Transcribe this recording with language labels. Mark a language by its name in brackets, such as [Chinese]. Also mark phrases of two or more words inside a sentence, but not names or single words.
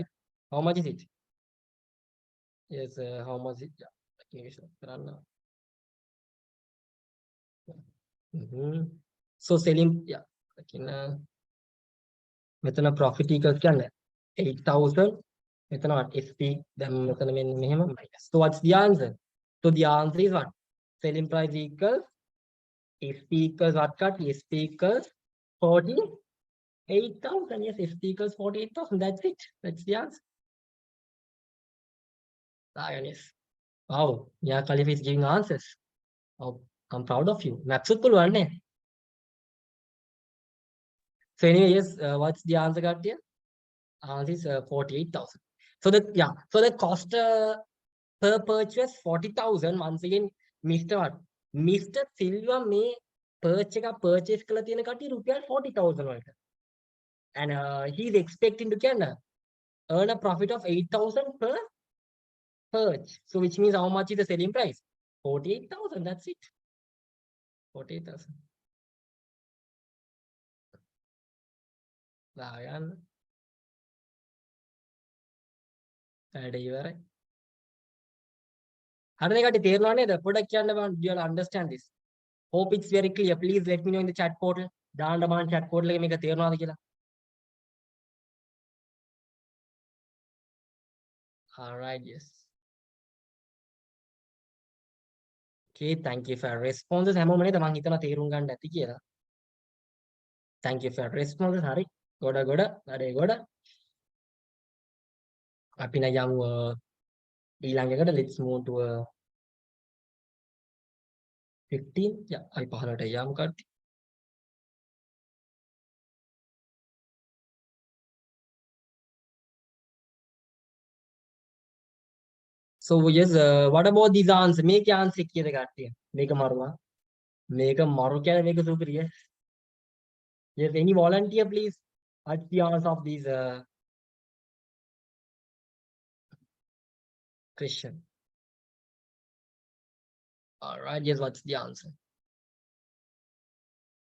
[English] How much is it? Yes, how much is it? Yeah. So selling, yeah. මෙතන profit equals 8,000. මෙතන what? SP then [Sinhala] මෙතන මෙහෙම [English] minus. So what's the answer? So the answer is what? Selling price equals SP equals what cut? SP equals 48,000. Yes, SP equals 48,000. That's it. That's the answer. Yes. Wow. Yeah, Khalif is giving answers. Oh, I'm proud of you. Maths [Sinhala] පුළුවන් නේ. [English] So anyway, yes, what's the answer got here? Answer is 48,000. So the cost per purchase 40,000. Once again, Mr. what? Mr. Silva may purchase [Sinhala] කළ තියෙන කට්ටිය රුපියල් 40,000 වලට. [English] And he's expecting to earn a profit of 8,000 per purchase. So which means how much is the selling price? 48,000. That's it. 48,000. [Sinhala] දාගන්න. වැඩ ඉවරයි. හරිනේ කට්ටිය තේරෙනව නේද? පොඩ්ඩක් කියන්න බං. [English] Do you all understand this? Hope it's very clear. Please let me know in the chat portal. [Sinhala] දාන්න බං [English] chat portal [Sinhala] එකේ මේක තේරෙනවද කියලා. [English] All right, yes. Okay, thank you for your responses. [Sinhala] හැමෝම නේද මං හිතනවා තේරුම් ගන්න ඇති කියලා. [English] Thank you for your responses. [Sinhala] හරි. ගොඩ වැඩේ ගොඩ. අපි නම් යමු ඊළඟ එකට. [English] Let's move to 15. Yeah, [Sinhala] අපි පහලට යමු කට්ටිය. [English] So yes, what about these answers? [Sinhala] මේකේ answer කීයද කට්ටිය? මේක මරුවා. මේක මරු කියන්නේ මේක සුපිරි. [English] Yes, any volunteer please? What's the answer of these question? All right, yes, what's the answer?